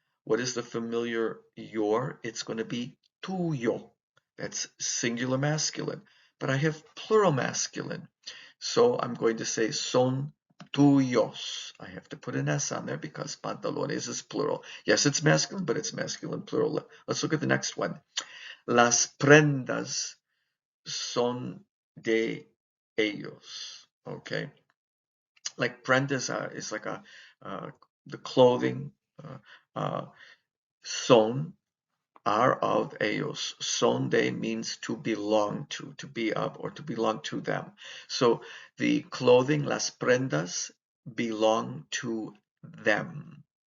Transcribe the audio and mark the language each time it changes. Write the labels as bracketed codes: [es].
[en] What is the familiar your? It's going to be tuyo. That's singular masculine. But I have plural masculine. So I'm going to say [es] son tuyos. [en] I have to put an S on there because pantalones is plural. Yes, it's masculine, but it's masculine plural. Let's look at the next one. [es] Las prendas son de ellos. [en] Okay, like prendas is like uh, the clothing. Uh, son are of ellos. Son de means to belong to be of, or to belong to them. So the clothing, las prendas, belong to them.